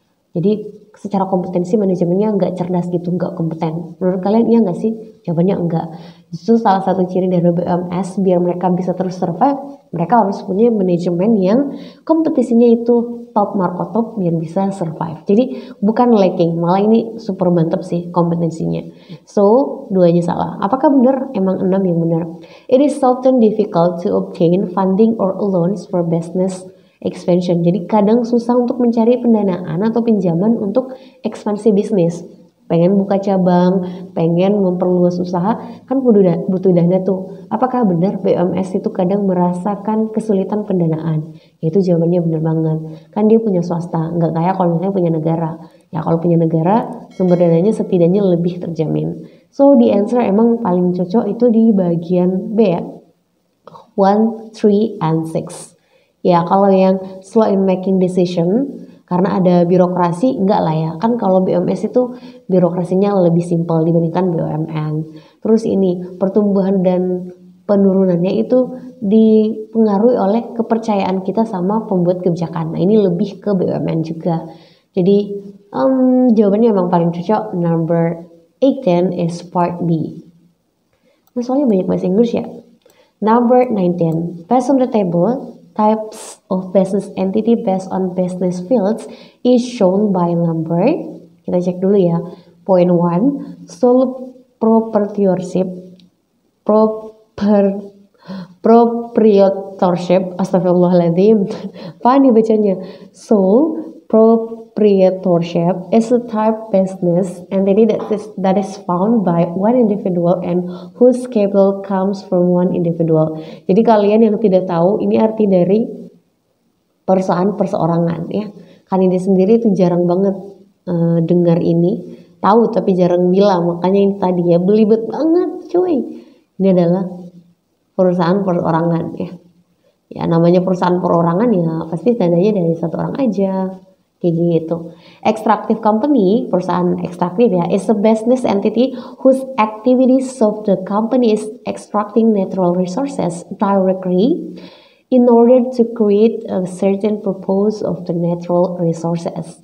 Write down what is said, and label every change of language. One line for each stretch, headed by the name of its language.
Indonesian: Jadi secara kompetensi manajemennya nggak cerdas gitu, nggak kompeten. Menurut kalian iya nggak sih? Jawabannya enggak. Justru salah satu ciri dari BUMS biar mereka bisa terus survive, mereka harus punya manajemen yang kompetisinya itu top markotop biar bisa survive. Jadi bukan lacking, malah ini super mantep sih kompetensinya. So, duanya salah. Apakah benar? Emang 6 yang benar.
English: It is often difficult to obtain funding or loans for business expansion.
Indonesian: Jadi kadang susah untuk mencari pendanaan atau pinjaman untuk ekspansi bisnis. Pengen buka cabang, pengen memperluas usaha, kan butuh dana tuh. Apakah benar BUMS itu kadang merasakan kesulitan pendanaan? Itu jawabannya benar banget. Kan dia punya swasta, nggak kayak kalau misalnya punya negara. Ya kalau punya negara, sumber dananya setidaknya lebih terjamin.
English: So the answer
Indonesian: emang paling cocok itu di bagian B ya. 1, 3, and 6. Ya kalau yang
English: slow in making decision
Indonesian: karena ada birokrasi enggak lah ya. Kan kalau BUMS itu birokrasinya lebih simpel dibandingkan BUMN. Terus ini pertumbuhan dan penurunannya itu dipengaruhi oleh kepercayaan kita sama pembuat kebijakan. Nah ini lebih ke BUMN juga. Jadi jawabannya emang paling cocok
English: number 18 is part B.
Indonesian: Nah soalnya banyak bahasa Inggris ya.
English: Number 19, pass on the table. Types of business entity based on business fields is shown by number.
Indonesian: Kita cek dulu ya.
English: Point 1, sole proprietorship. Proprietorship.
Indonesian: Astagfirullahaladzim. Apa nih bacanya?
English: Sole proprietorship is a type business entity that is found by one individual and whose capital comes from one individual.
Indonesian: Jadi kalian yang tidak tahu, ini arti dari perusahaan perseorangan ya. Kanidi sendiri itu jarang banget dengar ini, tahu tapi jarang bilang, makanya ini tadi ya belibet banget cuy. Ini adalah perusahaan perorangan ya. Ya namanya perusahaan perorangan ya pasti dananya dari satu orang aja. Kayak gitu.
English: Extractive company,
Indonesian: perusahaan ekstraktif ya,
English: is a business entity whose activities of the company is extracting natural resources directly in order to create a certain purpose of the natural resources.